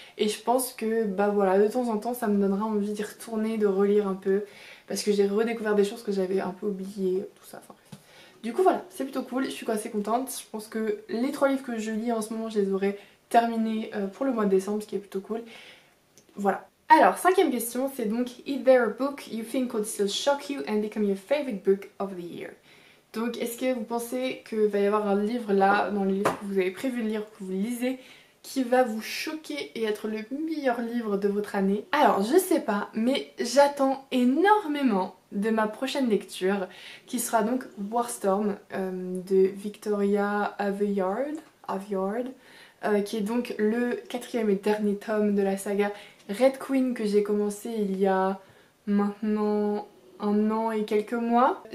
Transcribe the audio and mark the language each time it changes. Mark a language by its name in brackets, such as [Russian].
[French] Et je pense que bah voilà, de temps en temps ça me donnera envie d'y retourner, de relire un peu. Parce que j'ai redécouvert des choses que j'avais un peu oubliées, tout ça, enfin bref. Du coup voilà, c'est plutôt cool, je suis assez contente. Je pense que les 3 livres que je lis en ce moment, je les aurai terminés pour le mois de décembre, ce qui est plutôt cool. Voilà. Alors, cinquième question, c'est donc [English] is there a book you think could still shock you and become your favorite book of the year? [French] Donc, est-ce que vous pensez qu'il va y avoir un livre là, dans les livres que vous avez prévu de lire, que vous lisez, qui va vous choquer et être le meilleur livre de votre année? Alors, je sais pas, mais j'attends énormément de ma prochaine lecture, qui sera donc Warstorm de Victoria Aveyard, qui est donc le quatrième et dernier tome de la saga Red Queen que j'ai commencé il y a maintenant 1 an et quelques mois.